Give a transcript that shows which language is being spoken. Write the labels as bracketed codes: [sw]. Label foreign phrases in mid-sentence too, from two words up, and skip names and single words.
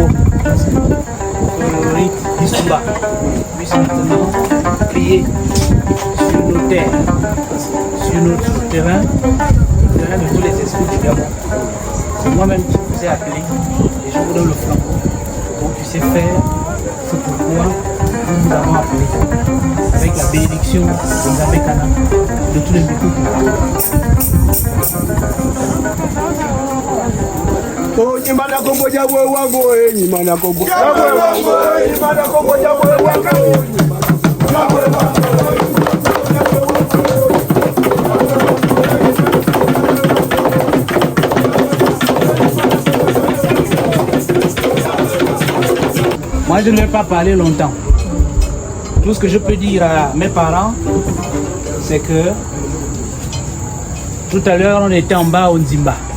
[fr] Le rite du Sumba puisse maintenant prier sur nos terres, sur notre terrain, le terrain de tous les esprits du Gabon. C'est moi-même qui vous ai appelé et je vous donne le flambeau pour que vous puissiez faire ce pourquoi nous avons appelé, avec la bénédiction des Abekana, de tous les Mbékou. Oh, Imana Kombo Jabwe Wango, Imana Kombo Jabwe Wango, Imana Kombo Jabwe Wango. Moi, je ne vais pas parler longtemps. Tout ce que je peux dire à mes parents, c'est que tout à l'heure, on était en bas au Nzimba.